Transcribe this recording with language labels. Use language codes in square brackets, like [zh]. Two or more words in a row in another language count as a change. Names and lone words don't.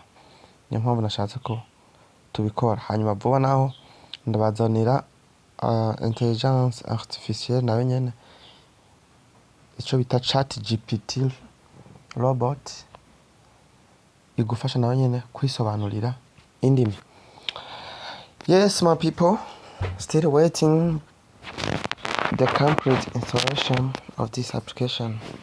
[rn] Niyo mpamvu nashatse ko tubikora. Hanyuma vuba naho ndabazanira [fr] intelligence artificielle [rn] nayo nyene ico bita chat GPT robot igufasha nayo nyene kwisobanurira indimi. [en] Yes, my people, still waiting the complete installation of this application.